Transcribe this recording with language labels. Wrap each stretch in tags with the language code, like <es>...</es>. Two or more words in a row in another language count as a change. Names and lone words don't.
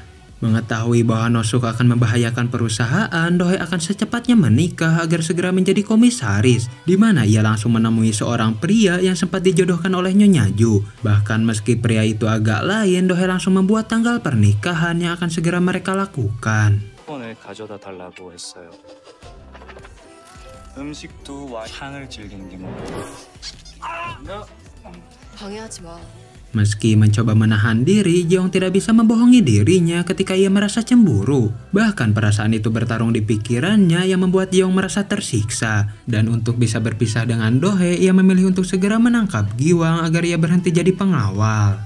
<id>Mengetahui bahwa Nosuke akan membahayakan perusahaan, Dohye akan secepatnya menikah agar segera menjadi komisaris. Di mana ia langsung menemui seorang pria yang sempat dijodohkan oleh Nyonya Ju. Bahkan meski pria itu agak lain, Dohye langsung membuat tanggal pernikahan yang akan segera mereka lakukan.</id> <ko>을 가져다 달라고 했어요. 음식도 향을 즐기는 게 방해하지 마.</ko> <id>Meski mencoba menahan diri, Jeong tidak bisa membohongi dirinya ketika ia merasa cemburu. Bahkan perasaan itu bertarung di pikirannya yang membuat Jeong merasa tersiksa. Dan untuk bisa berpisah dengan Dohye, ia memilih untuk segera menangkap Giwang agar ia berhenti jadi pengawal.</id>